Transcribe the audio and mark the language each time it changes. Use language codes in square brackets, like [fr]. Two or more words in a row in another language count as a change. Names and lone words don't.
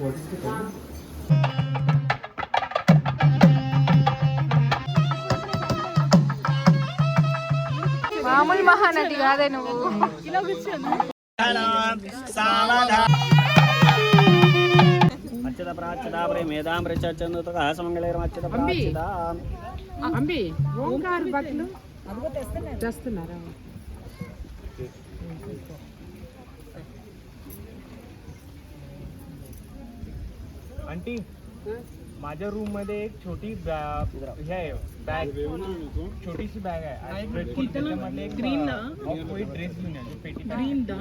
[te] మామూలు మహానటి కాదే నువ్వు. అచ్చత ప్రాచ్యత ప్రేమేదాం ప్రచందుత సమగళైరమచ్చత ప్రాచ్యత అంబి ఓంకార్ బట్టలు తెస్తున్నారా? [mr] आंटी माझ्या रूम मध्ये एक छोटी हे आहे बॅग, छोटीशी बॅग आहे. त्याच्यामध्ये एक [en] green off white dress [mr] घेऊन या, जो पेटी ग्रीन